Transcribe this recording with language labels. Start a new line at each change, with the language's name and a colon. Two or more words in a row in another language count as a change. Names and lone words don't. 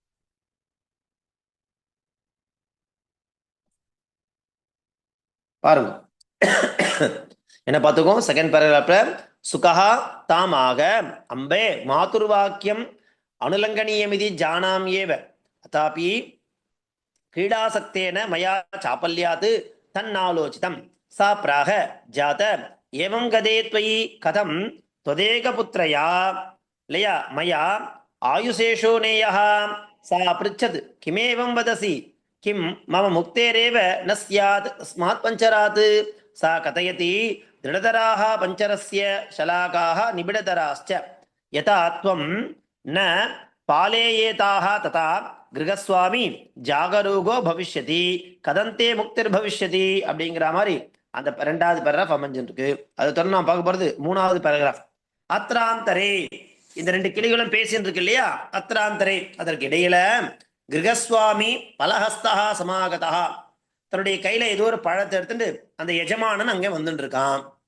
Tamil: பாருங்க என்ன பார்த்துக்கோ,
English: second paragraph
Sanskrit: शुकः तामाह अम्बे मातुर्वाक्यम् अनुल्लङ्घनीयमिति जानाम एव अथापि क्रीडासक्तेन मया चापल्यात् तन्नालोचितं सा प्राह जात एवं गदे त्वयि कथं त्वदेकपुत्रया लया मया आयुषेषो नेयः। सा पृच्छत् किमेवं वदसि, किं मम मुक्तेरेव न स्यात् अस्मात् पञ्चरात्। सा कथयति दृढतराः पञ्चरस्य शलाकाः निबिडतराश्च, यथा त्वं न पालेयेताः तथा गृहस्वामी जागरूको भविष्यति कथं ते मुक्तिर् भविष्यति
Tamil: அப்படிங்கிற மாதிரி அந்த ரெண்டாவது பேராகிராஃப் அமைஞ்சிருக்கு. அதை தொடர்ந்து நான் பார்க்க போறது மூணாவது பேராகிராஃப். அத்ராந்தரே, இந்த ரெண்டு கிளிகளும் பேசின்னு இருக்கு இல்லையா, அத்ராந்தரே, அதற்கு இடையில
Sanskrit: गृहस्वामी फलहस्तः समागतः,
Tamil: தன்னுடைய கையில ஏதோ ஒரு பழத்தை எடுத்துட்டு அந்த எஜமானன் அங்கே வந்துட்டு இருக்கான்.